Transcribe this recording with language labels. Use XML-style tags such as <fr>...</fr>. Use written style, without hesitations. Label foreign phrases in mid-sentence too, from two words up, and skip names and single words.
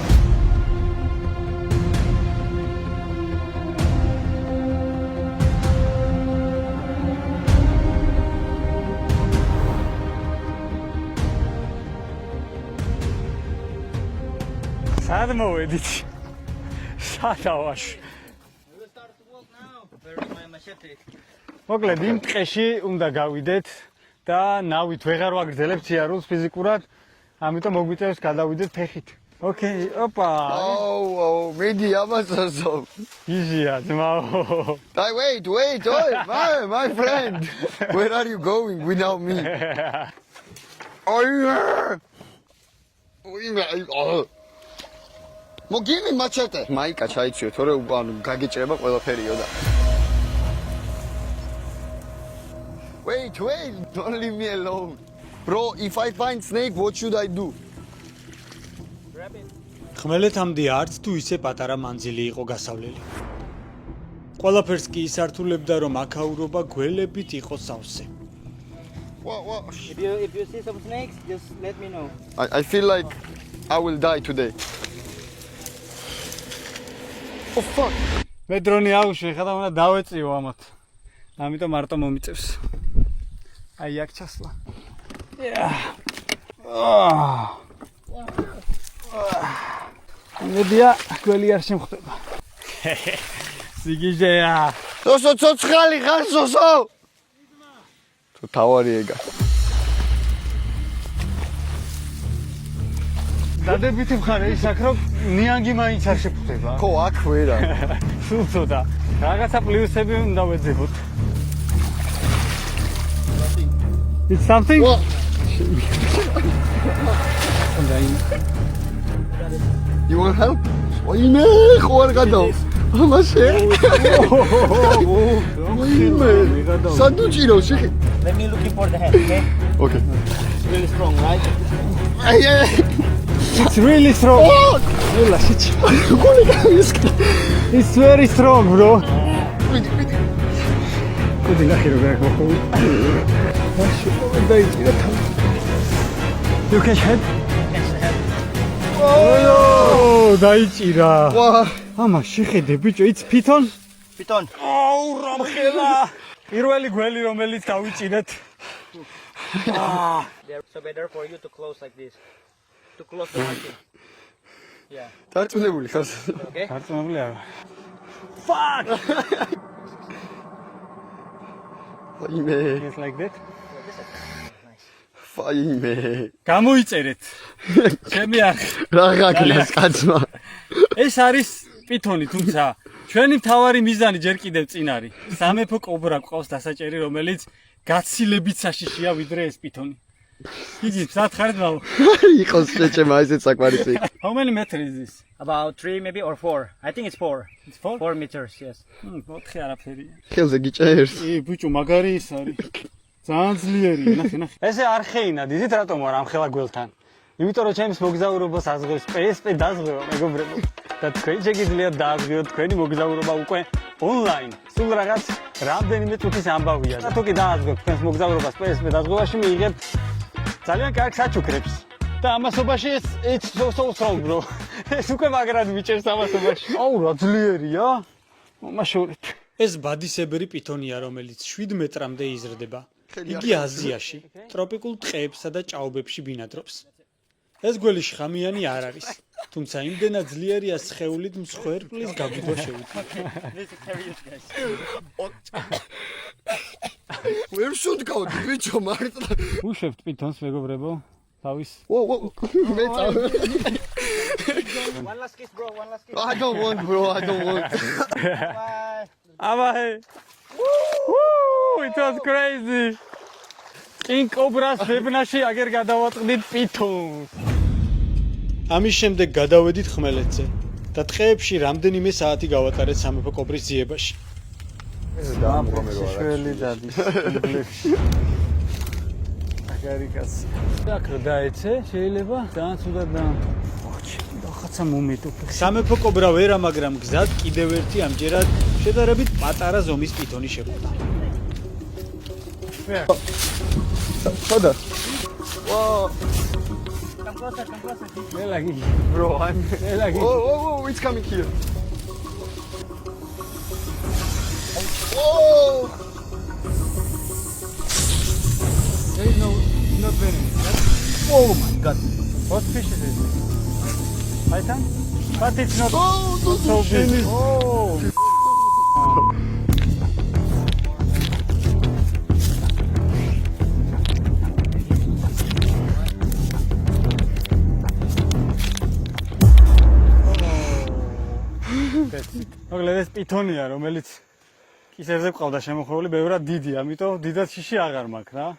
<ka>სად მოვედით? სადავაში.</ka> <en>We'll start to walk now. Where is my machete?</en> <ka>მოკლედ იმ ტყეში უნდა გავიდეთ და ნავით ვეღარ ვაგრძელებთ სიარულს ფიზიკურად, ამიტომ მოგვიწევს გადავიდეთ ფეხით.</ka> <en>Okay, opa.</en> <ka>Oh, მედი ამასასო. Easy-ა, ძმაო.</ka> <en>Wait, my friend. Where are you going without me? Give me machete.</en> <ka>მაიკა ჩაიციო, თორე გაგიჭრება ყველაფერიო და.</ka> <en>Wait, don't leave me alone. Bro, if I find snake, what should I do? Grab it.</en> <ka>ხმელეთამდე არც თუ ისე პატარა მანძილი იყო გასავლელი. ყველაფერს კი ისართულებდა რომ აქაურობა გველებით იყო სავსე.</ka> <en>What? If you see some snakes, just let me know. I feel like I will die today. Oh fuck.</en> <ka>მე დრონი აუშვი, ხადა უნდა დავეწიო ამათ. ამიტომ მარტო მომიწევს. აი აქ ჩასვლა. მედია გველი არ შემხვდება. სიგიჟეა. სოსო ცოცხალი ხარ სოსო. თუ თავარი ეგა. დადებითი მხარე ის აქ რომ ნიანგი მაინც არ შეფხვდება. ხო, აქ ვერა. სულ ცოტა. რაღაცა პლუსები უნდა ვეძებოთ.</ka> <en>It's something? You want help?</en> <ka>ვაიმე, ხო არ გადავა. ამასე. ვაიმე. სადუჭირო შეხი.</ka> <en>Let me looking for the head, okay? Okay. It's really strong, right? It's really strong. Ella, shit. It's very strong, bro.</en> <ru>Куди нахер вы его?</ru> <en>You catch head? Catch the head.</en> <ka>Oh, დაიჭირა. ვა, ამა შეხედე ბიჭო,</ka> <en>it's piton? Piton.</en> <ka>აუ, რამხელა. პირველი გველი რომელიც დავიჭირეთ.</ka> <en>So better for you to close like this. To close the marking. Yeah.</en> <ka>დარწმუნებული ხარ?</ka> <en>Okay?</en> <ka>დარწმუნებული არა.</ka> <en>Fuck!</en> <ka>ვაიმე.</ka> <en>It's like that. Nice. Faime.</en> <ka>გამოიწერეთ. ჩემი არხი. რა გაკნას კაცმა? ეს არის პითონი, თუმცა ჩვენი მთავარი მიზანი ჯერ კიდევ წინ არის. სამეფო კობრა გვყავს დასაჭერი, რომელიც გაცილებით საშიშია ვიდრე ეს პითონი. იგი სათხარით მალ. იყოს შეჭემა ესეც საკმარისი.</ka> <en>How many meters is this? About 3 maybe or 4. I think it's 4. It's 4? 4 meters, yes.</en> <ka>4 არაფერია. ხელზე გიჭერს. ბიჭო, მაგარი ის არის. ძალიან ძლიერია, ნახე. ესე არ ხეინა, დიზით რატომ არ ამხელა გველთან? იმიტომ რომ ჩემს მოგზაურობას აზღებს PSP დაზღვევა, მეგობრებო. და თქვენ შეგიძლიათ დააზღვიოთ თქვენი მოგზაურობა უკვე ონლაინ. სულ რაღაც რამდენიმე წუთის ამბავია. თუ კი დააზღვევთ თქვენს მოგზაურობას PSP დაზღვევაში მიიღებთ ძალიან კარგ საჩუქრებს. და ამასობაში</ka> <en>it's so strong, bro.</en> <ka>ეს უკვე მაგრად მიჭერს ამასობაში. აუ, რა ძლიერია. მომაშორეთ. ეს ბადისებრი პითონია, რომელიც 7 მეტრამდე იზრდება. იგი აზიაში, ტროპიკულ ტყეებსა და ჭაობებში ბინადრობს. ეს გველი შხამიანი არ არის, თუმცა იმდენად ძლიერია სხეულით მსხვერპლის გაგვიდვა შეუძლია. ვერ შევდგავდი ბიჭო მარტო. უშვებთ პითონს, მეგობრებო, თავის. მე წავ.</ka> <en>One last kiss, bro. One last kiss. I don't want, bro. I don't want. Bye. აბაე. Woo! It was crazy. King Cobra-</en> <ka>ს ბებნაში აგერ გადავაწყდით პითონს. ამის შემდეგ გადავედით ხმელეთზე და ტყეებში რამდენიმე საათი გავატარეთ სამეფო კობრის ძიებაში. შველი დადის. აგარი კაცი. აქ რა დაეცე, შეიძლება ძალიან ცუდად ოჩი, რაღაცა მომეტოფე. სამეფო კობრა ვერა, მაგრამ გზად კიდევ ერთი ამჯერად შედარებით პატარა ზომის პითონი შეგვდა. ხოდა.</ka> <en>Come closer, come closer.</en> <ka>მელაგი.</ka> <en>Bro,</en> <ka>მელაგი.</ka> <en>Oh, it's coming here. Oh! There is not venomous. Oh my god. What fish is this? Python? But it's not so big. Oh.</en> <ka>მოკლედ ეს პითონია, რომელიც კისერზე ყავდა შემოხვეული, ბევრად დიდია, ამიტომ დიდად შიში აღარ მაქვს რა.</ka>